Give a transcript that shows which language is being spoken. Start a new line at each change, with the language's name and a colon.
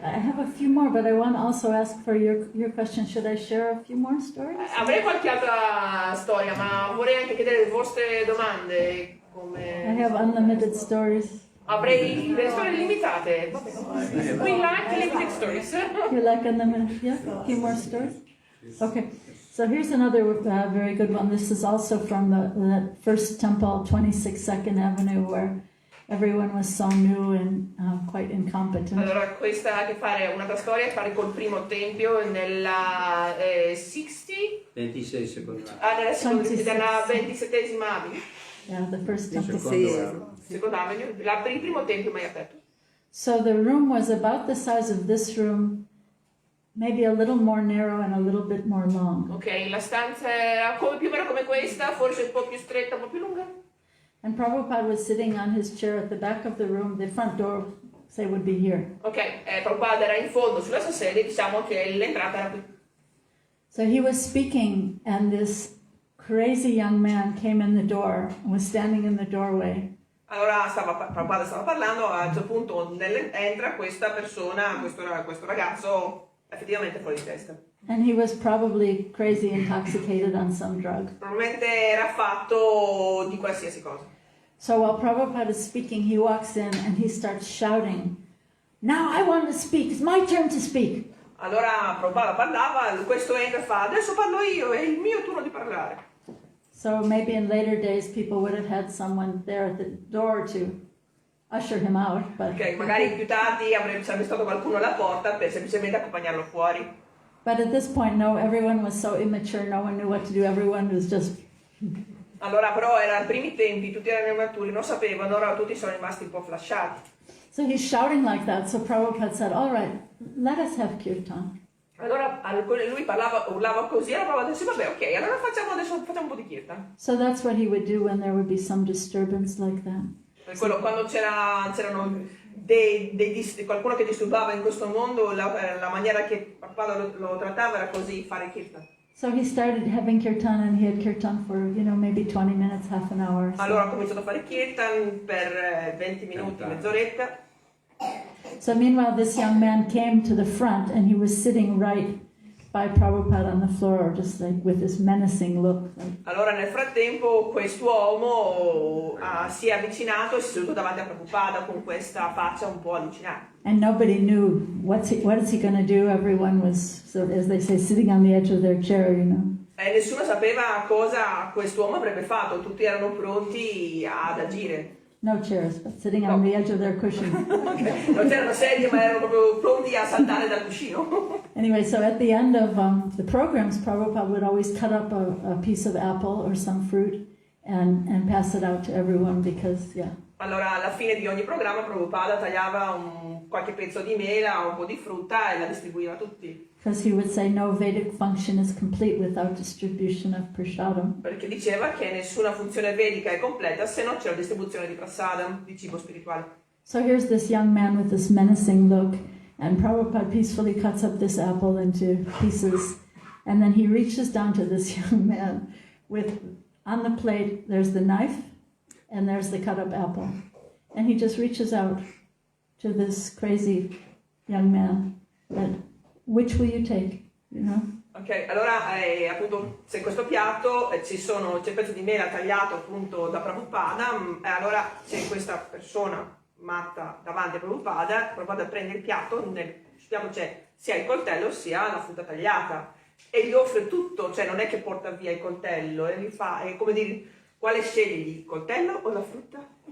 English: I have a few more, but I want to also ask for your question. Should I share a few more stories?
Italian: Avrei qualche altra storia, ma vorrei anche chiedere le vostre domande.
English: I have unlimited stories.
Italian: Avrei delle storie limitate.
English: We like limited stories. You like unlimited? Yeah? A few more stories? Okay. So here's another very good one. This is also from the first temple, 26th Avenue, where everyone was so new and quite incompetent.
Italian: Allora, questa ha a che fare, un'altra storia, a che fare col primo tempio nella 26 secondi. nella 27esima Avenue.
English: Yeah, the first temple.
Italian: Seconda Avenue, per il primo tempio mai aperto.
English: So the room was about the size of this room, maybe a little more narrow and a little bit more long.
Italian: Ok, la stanza era più o meno come questa, forse un po' più stretta, un po' più lunga.
English: And Prabhupada was sitting on his chair at the back of the room. The front door, say, would be here.
Italian: Ok, Prabhupada era in fondo sulla sua sedia, diciamo che l'entrata era qui.
English: So he was speaking, and this crazy young man came in the door and was standing in the doorway.
Italian: Allora Prabhupada stava parlando, a un certo punto entra questa persona, questo ragazzo effettivamente fuori di testa.
English: And he was probably crazy, intoxicated on some drug.
Italian: Probabilmente era fatto di qualsiasi cosa.
English: So while Prabhupada is speaking, he walks in and he starts shouting, "Now I want to speak, it's my turn to speak."
Italian: Allora Prabhupada parlava, questo entra e fa, adesso parlo io, è il mio turno di parlare.
English: So maybe in later days people would have had someone there at the door to usher him out. But,
Italian: Ok, magari più tardi sarebbe stato qualcuno alla porta per semplicemente accompagnarlo fuori.
English: but at this point, no, everyone was so immature, no one knew what to do, everyone was just...
Italian: Allora però erano i primi tempi, tutti erano immaturi, non sapevano, ora tutti sono rimasti un po' flasciati.
English: So he's shouting like that, so Prabhupada said, all right, let us have kirtan.
Italian: Allora lui urlava così, e allora Prabhupada disse, vabbè, ok, allora facciamo un po' di kirtan.
English: So that's what he would do when there would be some disturbance like that.
Italian: Quando c'erano qualcuno che disturbava in questo mondo, la maniera che Prabhupada lo trattava era così, fare kirtan.
English: So he started having kirtan, and he had kirtan for, maybe 20 minutes, half an hour. So.
Italian: Allora ha cominciato a fare kirtan per 20 minuti, mezz'oretta.
English: So meanwhile, this young man came to the front, and he was sitting right by Prabhupada on the floor, just like with this menacing look.
Italian: Allora nel frattempo quest'uomo si è avvicinato e si è seduto davanti a Prabhupada con questa faccia un po' allucinata.
English: And nobody knew what is he going to do. Everyone was, so as they say, sitting on the edge of their chair,
Italian: E nessuno sapeva cosa quest'uomo avrebbe fatto, tutti erano pronti ad agire.
English: No chairs, but sitting on the edge of their cushion.
Italian: Non c'erano sedie, ma erano proprio pronti a saltare dal cuscino.
English: Anyway, so at the end of the programs, Prabhupada would always cut up a piece of apple or some fruit and pass it out to everyone because, yeah.
Italian: Allora alla fine di ogni programma Prabhupada tagliava qualche pezzo di mela o un po' di frutta e la distribuiva a tutti.
English: Because he would say no Vedic function is complete without distribution of prasadam.
Italian: Perché diceva che nessuna funzione vedica è completa se non c'è la distribuzione di prasadam, di cibo spirituale.
English: So here's this young man with this menacing look, and Prabhupada peacefully cuts up this apple into pieces, and then he reaches down to this young man with, on the plate, there's the knife, and there's the cut up apple. And he just reaches out to this crazy young man, that, which will you take, you know?
Italian: Ok, allora appunto c'è questo piatto, c'è il pezzo di mela tagliato appunto da Prabhupada, e allora c'è questa persona matta davanti a Prabhupada prende il piatto, nel piatto c'è sia il coltello sia la frutta tagliata e gli offre tutto, cioè non è che porta via il coltello e gli fa, è come dire, quale scegli, il coltello o la frutta?